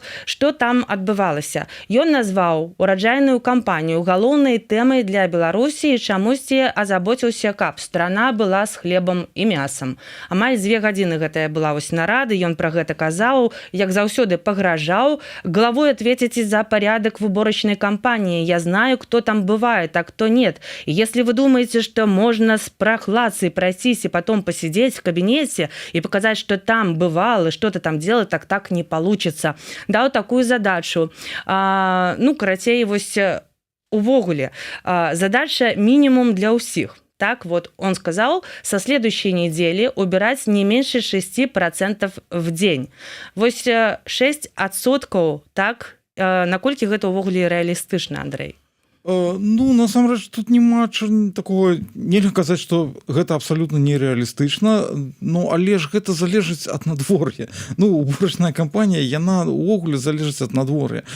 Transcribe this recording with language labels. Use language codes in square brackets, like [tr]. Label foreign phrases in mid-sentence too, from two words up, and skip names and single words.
[be] Што там адбывалася? Ён назваў ураджайную кампанію галоўнай тэмай для Беларусі і чамусьці азаботіўся, каб страна была з хлебам і мясам. Амаль 2 гадзіны гэтая была вось нарада, ён пра гэта казаў, як заўсёды пагражаў. [ru] Главой ответите за порядок выборочной кампании. Я знаю, кто там бывает, а кто нет. И если вы думаете, что можно с прохладцей пройтись и потом посидеть в кабинете и показать, что там бывал и что-то там делал, так не получится. [be] Даў такую задачу. Карацей, вось увогуле, задача минимум для ўсіх. [ru] Так вот, он сказал, со следующей недели убирать не меньше 6% в день. [be] Вось 6%, так, наколькі гэта ўвогуле рэалістычна, Андрэй? Насамрэч, тут няма такого, нельга казаць, што гэта абсалютна нереалістычна, але ж гэта залежыць ад надвор'я. Уборачная кампанія, яна ўвогуле залежыць ад надвор'я.